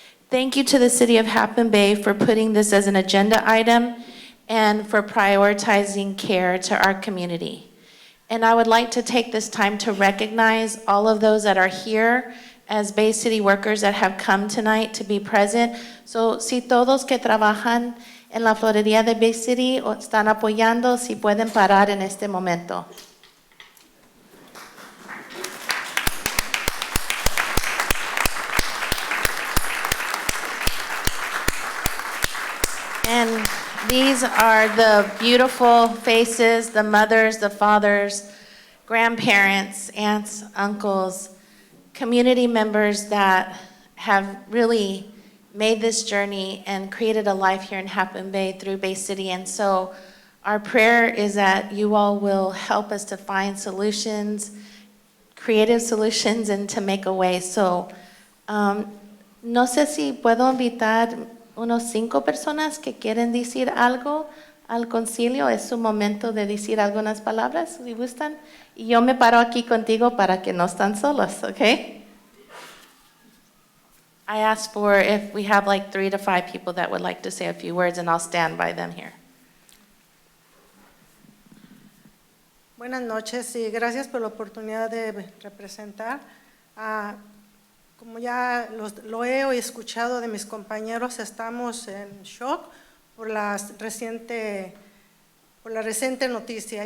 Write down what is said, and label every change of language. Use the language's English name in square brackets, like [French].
[English] Thank you to the City of Half Moon Bay for putting this as an agenda item and for prioritizing care to our community. And I would like to take this time to recognize all of those that are here as Bay City workers that have come tonight to be present. [Spanish] So, si todos que trabajan en la florería de Bay City están apoyando, si pueden parar en este momento. [English] And these are the beautiful faces, the mothers, the fathers, grandparents, aunts, uncles, community members that have really made this journey and created a life here in Half Moon Bay through Bay City. And so our prayer is that you all will help us to find solutions, creative solutions, and to make a way. [Spanish] So, no sé si puedo invitar unos 5 personas que quieren decir algo al concilio. Es su momento de decir algunas palabras, si gustan. Y yo me paro aquí contigo para que no están solos, okay? [English] I asked for if we have like 3 to 5 people that would like to say a few words, and I'll stand by them here. [Spanish] Buenas noches y gracias por la oportunidad de representar. Como ya lo he escuchado de mis compañeros, estamos en shock por la reciente noticia.